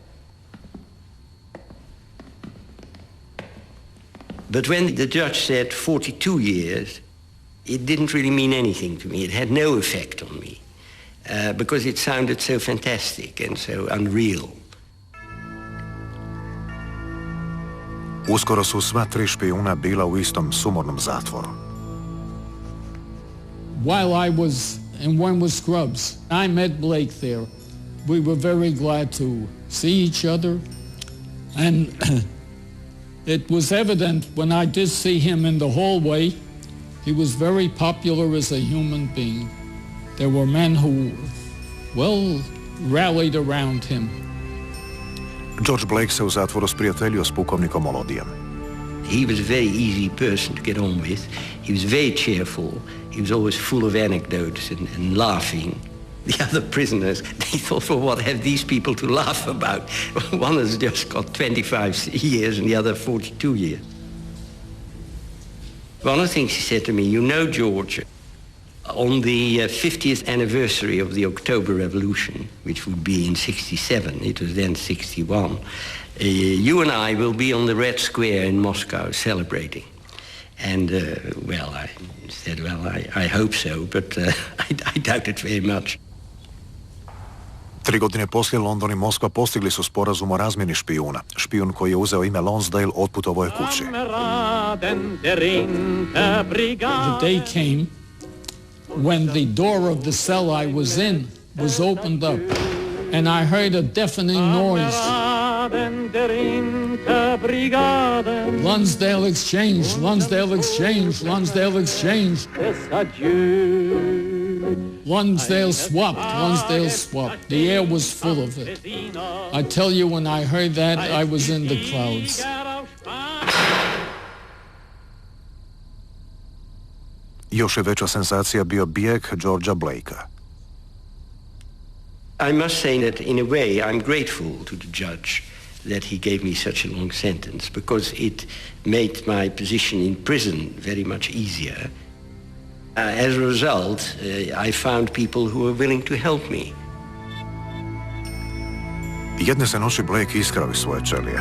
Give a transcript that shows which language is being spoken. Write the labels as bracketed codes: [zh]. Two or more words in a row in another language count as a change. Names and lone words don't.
[en] But when the judge said 42 years, it didn't really mean anything to me. It had no effect on me, because it sounded so fantastic and so unreal. [hr] Uskoro su sva tri špijuna bila u istom sumornom zatvoru. [en] While I was in Wormwood Scrubs, I met Blake there. We were very glad to see each other, and it was evident when I did see him in the hallway, he was very popular as a human being. There were men who, well, rallied around him. [hr] George Blake se u zatvoru sprijateljio s pukovnikom Olodijem. [en] He was a very easy person to get on with. He was very cheerful. He was always full of anecdotes and laughing. The other prisoners, they thought, well, what have these people to laugh about? One has just got 25 years and the other 42 years. One of the things he said to me, you know, George, on the 50th anniversary of the October Revolution, which would be in 67, it was then 61, you and I will be on the Red Square in Moscow celebrating. And, well, I said, well, I hope so, but I doubt it very much. [hr] 3 godine poslije London i Moskva postigli su sporazum o razmjeni špijuna. Špijun koji je uzeo ime Lonsdale otputovao je kući. [en] The day came when the door of the cell I was in was opened up, and I heard a deafening noise. Lonsdale Exchange, Lonsdale Exchange, Lonsdale Exchange. Lonsdale swapped. The air was full of it. I tell you, when I heard that, I was in the clouds. [hr] Još je veća senzacija bio bijeg Georgea Blakea. [en] I must say that in a way I'm grateful to the judge that he gave me such a long sentence, because it made my position in prison very much easier. As a result, I found people who were willing to help me. [hr] Jedne se noći Blake iskrao iz svoje ćelije.